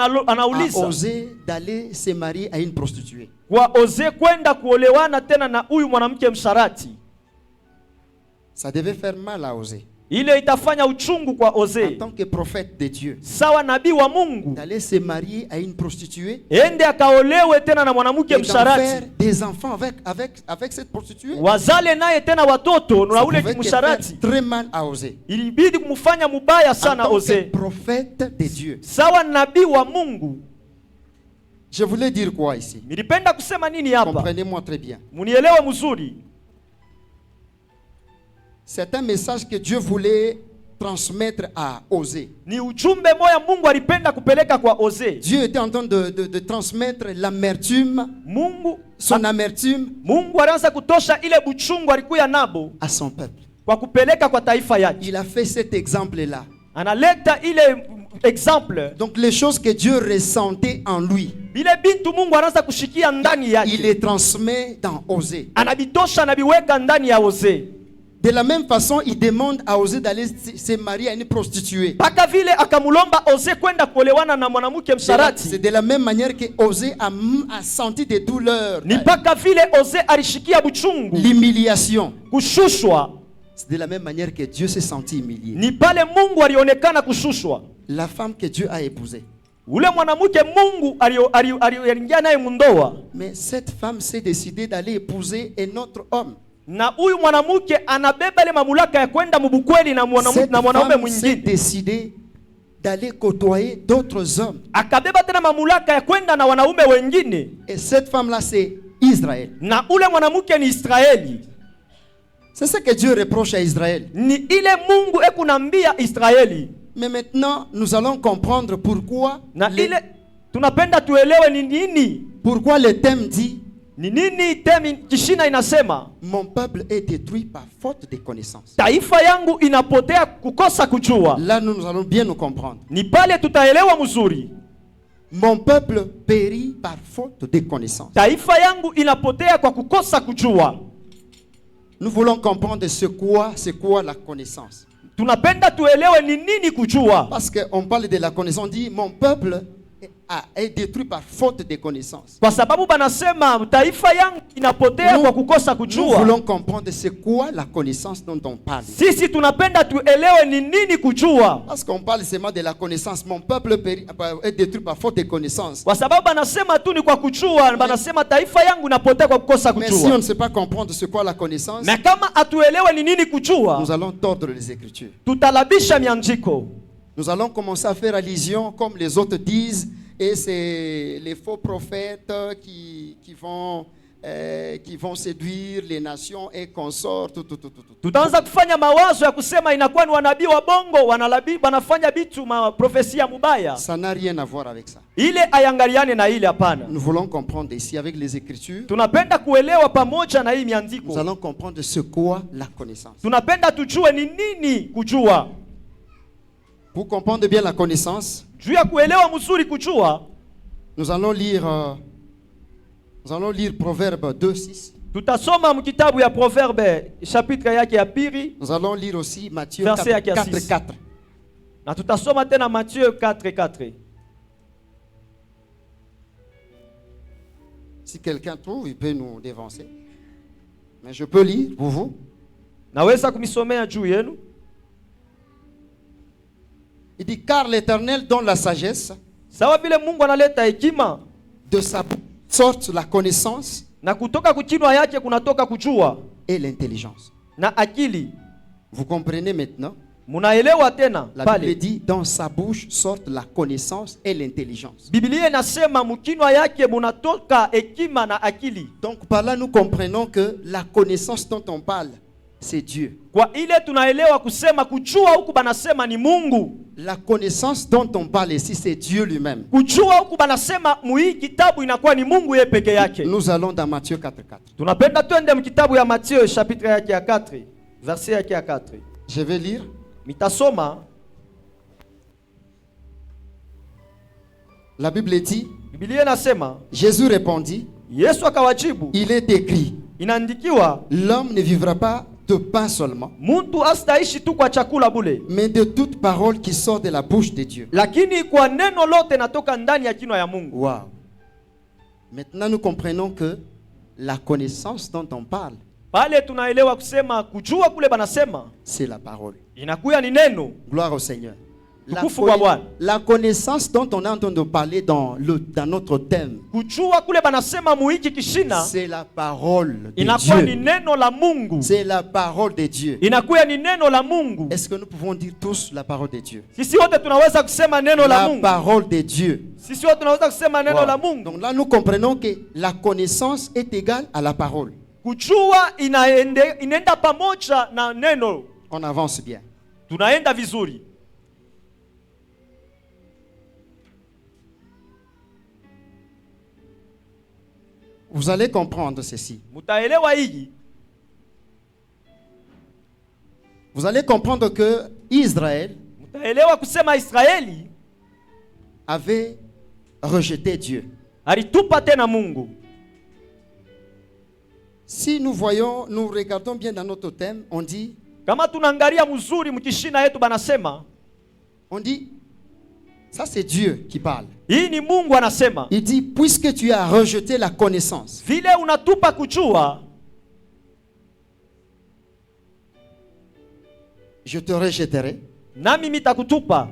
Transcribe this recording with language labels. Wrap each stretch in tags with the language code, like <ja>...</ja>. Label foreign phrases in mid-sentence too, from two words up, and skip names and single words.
<sw>anauliza</sw> <fr>Osée d'aller se marier à une prostituée.</fr> <sw>kwa Osee kwenda kuolewana tena na huyu mwanamke msharati.</sw> <fr>Ça devait faire mal à Osée.</fr> <sw>Ile itafanya uchungu kwa</sw> <fr>En</fr> <sw>Osee.</sw> <fr>tant que prophète de Dieu,</fr> <sw>Sawa nabii wa Mungu.</sw> <fr>d'aller se marier à une prostituée</fr> <sw>Ende akaolewe tena na mwanamke</sw> <fr>et d'en faire</fr> <sw>msharati.</sw> <fr>des enfants avec cette prostituée.</fr> <sw>Wazale naye tena watoto na</sw> <fr>Ça</fr> <sw>ule</sw> <fr>pouvait que</fr> <sw>msharati.</sw> <fr>faire très mal à Osée.</fr> <sw>Ilibidi kumfanya mubaya</sw> <fr>En</fr> <sw>sana</sw> <fr>tant que</fr> <sw>Osee.</sw> <fr>prophète de Dieu.</fr> <sw>Sawa nabii wa Mungu.</sw> <fr>Je voulais dire quoi ici?</fr> <sw>Nilipenda kusema nini hapa?</sw> <fr>Comprenez-moi très bien.</fr> <sw>Munielewe mzuri.</sw> <fr>C'est un message que Dieu voulait transmettre à Osée.</fr> <sw>Ni ujumbe moya Mungu alipenda kupeleka kwa Osee.</sw> <fr>Dieu était en train de transmettre l'amertume, son amertume</fr> <sw>Mungu alianza kutosha ile buchungu alikuya nabo</sw> <fr>à son peuple.</fr> <sw>kwa kupeleka kwa taifa yake.</sw> <fr>Il a fait cet exemple-là.</fr> <sw>Analeta ile exemple.</sw> <fr>Donc les choses que Dieu ressentait en lui,</fr> <sw>Bile bintu Mungu anaanza kushikia ndani</sw> <fr>il</fr> <sw>yake.</sw> <fr>les transmet dans Osée.</fr> <sw>Anabitosha anabiweka ndani ya Osee.</sw> <fr>De la même façon, il demande à Osée d'aller se marier à une prostituée.</fr> <sw>Paka vile akamulomba Osee kwenda kuolewana na mwanamke msharati.</sw> <fr>C'est de la même manière que Osée a senti des douleurs,</fr> <sw>Ni paka vile Osee alishikia buchungu,</sw> <fr>l'humiliation.</fr> <sw>kushushwa.</sw> <fr>C'est de la même manière que Dieu s'est senti humilié.</fr> <sw>Ni pale Mungu alionekana kushushwa.</sw> <fr>La femme que Dieu a épousée.</fr> <sw>Ule mwanamke Mungu aliingia naye mundoa.</sw> <fr>Mais cette femme s'est décidée d'aller épouser un autre homme.</fr> <sw>Na huyu mwanamke anabeba ile mamlaka ya kwenda mubukweli na mwanaume</sw> <fr>femme s'est</fr> <sw>mwingine.</sw> <fr>décidée d'aller côtoyer d'autres hommes.</fr> <sw>Akabeba tena mamlaka ya kwenda na wanaume wengine.</sw> <fr>Et cette femme-là, c'est Israël.</fr> <sw>Na ule mwanamke ni Israeli.</sw> <fr>C'est ce que Dieu reproche à Israël.</fr> <sw>Ni ile Mungu ekunambia Israeli.</sw> <fr>Mais maintenant, nous allons comprendre pourquoi</fr> <sw>tunapenda tuelewe ni nini.</sw> <fr>Pourquoi le thème dit</fr> <sw>Ni nini temi kishina inasema?</sw> <fr>Mon peuple est détruit par faute de connaissance.</fr> <sw>Taifa yangu inapotea kukosa kujua.</sw> <fr>Là, nous allons bien nous comprendre.</fr> <sw>Ni pale tutaelewa mzuri.</sw> <fr>Mon peuple périt par faute de connaissance.</fr> <sw>Taifa yangu inapotea kwa kukosa kujua.</sw> <fr>Nous voulons comprendre c'est quoi la connaissance.</fr> <sw>Tunapenda tuelewe ni nini kujua.</sw> <fr>Parce qu'on parle de la connaissance, on dit mon peuple est détruit par faute de connaissances.</fr> <sw>Kwa sababu banasema taifa yangu inapotea kwa kukosa</sw> <fr>Nous</fr> <sw>kujua.</sw> <fr>voulons comprendre c'est quoi la connaissance dont on parle.</fr> <sw>Sisi tunapenda tuelewe ni nini kujua.</sw> <fr>Parce qu'on parle seulement de la connaissance. Mon peuple est détruit par faute de connaissances.</fr> <sw>Kwa sababu banasema tu ni kwa kujua, banasema taifa yangu inapotea kwa kukosa</sw> <fr>Mais si on</fr> <sw>kujua.</sw> <fr>ne sait pas comprendre c'est quoi la connaissance,</fr> <sw>Na kama atuelewe ni nini kujua,</sw> <fr>nous allons tordre les Écritures.</fr> <sw>tutalabisha miandiko.</sw> <fr>Nous allons commencer à faire allusion, comme les autres disent, et c'est les faux prophètes qui vont séduire les nations et consorts.</fr> <sw>Tutaanza kufanya mawazo ya kusema inakuwa ni wanabii wa bongo wanafanya bitu maprofesia mubaya.</sw> <fr>Ça n'a rien à voir avec ça.</fr> <sw>Ile ayangaliane na ile hapana.</sw> <fr>Nous voulons comprendre ici avec les Écritures.</fr> <sw>Tunapenda kuelewa pamoja na hii miandiko.</sw> <fr>Nous allons comprendre ce quoi la connaissance.</fr> <sw>Tunapenda tujue ni nini kujua.</sw> <fr>Pour comprendre bien la connaissance,</fr> <sw>Juu ya kuelewa mzuri kujua,</sw> <fr>nous allons lire Proverbe 2:6.</fr> <sw>tutasoma mkitabu ya Proverbe chapitre yake ya pili,</sw> <fr>Nous allons lire aussi Matthieu</fr> <sw>Verset yake ya 4:4. na tutasoma tena Matthieu 4:4.</sw> <fr>Si quelqu'un trouve, il peut nous dévancer. Mais je peux lire pour vous.</fr> <sw>Naweza kumisomea juu yenu.</sw> <fr>Il dit, car l'Éternel donne la sagesse,</fr> <sw>Sawa vile Mungu analeta hekima,</sw> <fr>de sa sorte la connaissance</fr> <sw>na kutoka kuchinwa yake kunatoka kujua</sw> <fr>et l'intelligence.</fr> <sw>na akili.</sw> <fr>Vous comprenez maintenant?</fr> <sw>Munaelewa tena</sw> <fr>La Bible</fr> <sw>pale.</sw> <fr>dit, dans sa bouche sortent la connaissance et l'intelligence.</fr> <sw>Biblia inasema mkinwa yake munatoka hekima na akili.</sw> <fr>Donc par là, nous comprenons que la connaissance dont on parle, c'est Dieu.</fr> <sw>Kwa ile tunaelewa kusema kujua huku banasema ni Mungu.</sw> <fr>La connaissance dont on parle ici, c'est Dieu lui-même.</fr> <sw>Kujua huku banasema muhii kitabu inakuwa ni Mungu yeye peke yake.</sw> <fr>Nous allons dans Matthieu 4:4.</fr> <sw>Tunapenda twende mkitabu ya Matthieu chapitre yake ya 4, verset yake ya 4.</sw> <fr>Je vais lire.</fr> <sw>Mitasoma.</sw> <fr>La Bible dit,</fr> <sw>Biblia inasema,</sw> <fr>Jésus répondit,</fr> <sw>Yesu akawajibu,</sw> <fr>il est écrit,</fr> <sw>inaandikiwa,</sw> <fr>l'homme ne vivra pas de pain seulement,</fr> <sw>muntu astaishi tu kwa chakula bule,</sw> <fr>mais de toute parole qui sort de la bouche de Dieu.</fr> <sw>lakini kwa neno lote natoka ndani ya kinywa ya Mungu. Wow.</sw> <fr>Maintenant, nous comprenons que la connaissance dont on parle,</fr> <sw>Pale tunaelewa kusema kujua kule banasema</sw> <fr>c'est la parole.</fr> <sw>inakuya ni neno.</sw> <fr>Gloire au Seigneur.</fr> <sw>Tukufu kwa Bwana.</sw> <fr>La connaissance dont on est en train de parler dans notre thème,</fr> <sw>Kujua kule banasema muhiki kishina</sw> <fr>c'est la parole de</fr> <sw>inakuwa ni</sw> <fr>Dieu.</fr> <sw>neno la Mungu.</sw> <fr>C'est la parole de Dieu.</fr> <sw>Inakuya ni neno la Mungu.</sw> <fr>Est-ce que nous pouvons dire tous la parole de Dieu?</fr> <sw>Sisi wote tunaweza kusema neno la</sw> <fr>La</fr> <sw>Mungu.</sw> <fr>parole de Dieu.</fr> <sw>Sisi wote tunaweza kusema neno Wow. la Mungu.</sw> <fr>Donc là, nous comprenons que la connaissance est égale à la parole.</fr> <sw>Kujua inaenda pamoja na neno.</sw> <fr>On avance bien.</fr> <sw>Tunaenda vizuri.</sw> <fr>Vous allez comprendre ceci.</fr> <sw>Mutaelewa hii.</sw> <fr>Vous allez comprendre que Israël</fr> <sw>Mutaelewa kusema Israeli</sw> <fr>avait rejeté Dieu.</fr> <sw>alitupa tena Mungu.</sw> <fr>Si nous voyons, nous regardons bien dans notre thème, on dit,</fr> <sw>Kama tunaangalia mzuri mkishina yetu banasema,</sw> <fr>ça c'est Dieu qui parle.</fr> <sw>hii ni Mungu anasema.</sw> <fr>Il dit, puisque tu as rejeté la connaissance,</fr> <sw>Vile unatupa kujua,</sw> <fr>je te rejetterai</fr> <sw>nami mitakutupa</sw>